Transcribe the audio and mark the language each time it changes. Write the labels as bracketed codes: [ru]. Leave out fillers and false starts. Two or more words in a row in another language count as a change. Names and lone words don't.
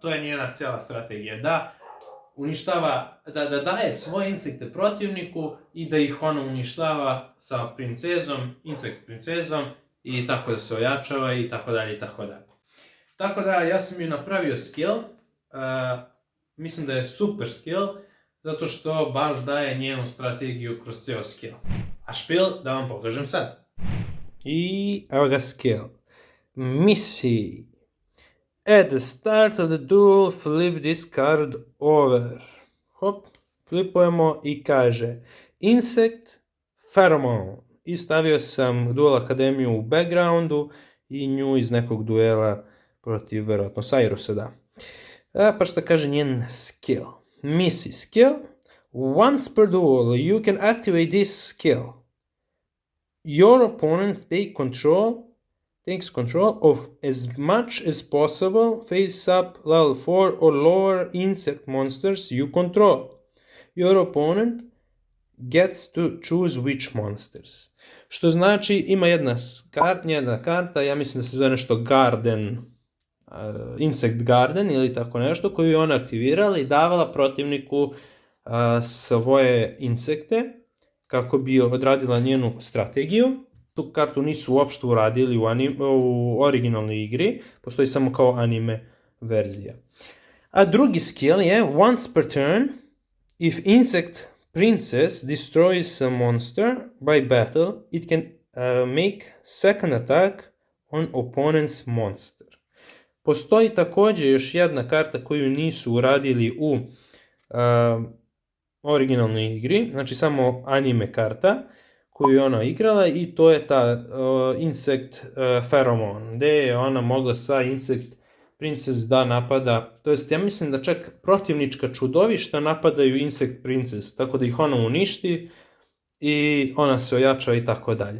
[bs] To je njena cijela strategija, da uništava, da daje svoje insekte protivniku i da ih ona uništava sa princezom, insekt princezom i tako da se ojačava i tako dalje i tako dalje. Tako da ja sam ju napravio skill, mislim da je super skill, zato što baš daje njenu strategiju kroz cijel skill. A špil da vam pokažem sad. I evo ga skill. Missy. [en] At the start of the duel, flip this card over. Hop, [bs] flipujemo i kaže Insect Pheromone. I stavio sam Duel Akademiju u backgroundu i nju iz nekog duela protiv, verovatno, Cyrusa, da. Pa šta kaže njen skill? Missy skill. [en] Once per duel, you can activate this skill. Your opponent takes control of as much as possible face-up level 4 or lower insect monsters you control. Your opponent gets to choose which monsters. [bs] Što znači ima jedna karta, ja mislim da se zove nešto Garden, Insect Garden ili tako nešto, koju je ona aktivirala i davala protivniku svoje insekte kako bi odradila njenu strategiju. Tu kartu nisu uopšte uradili u originalnoj igri, postoji samo kao anime verzija. A drugi skill je [en] once per turn, if Insect Princess destroys a monster by battle, it can make second attack on opponent's monster. [bs] Postoji također još jedna karta koju nisu uradili u originalnoj igri, znači samo anime karta koju je ona igrala, i to je ta Insect Pheromone, gdje je ona mogla sa Insect Princess da napada, to jest ja mislim da čak protivnička čudovišta napadaju Insect Princess, tako da ih ona uništi i ona se ojača i tako dalje.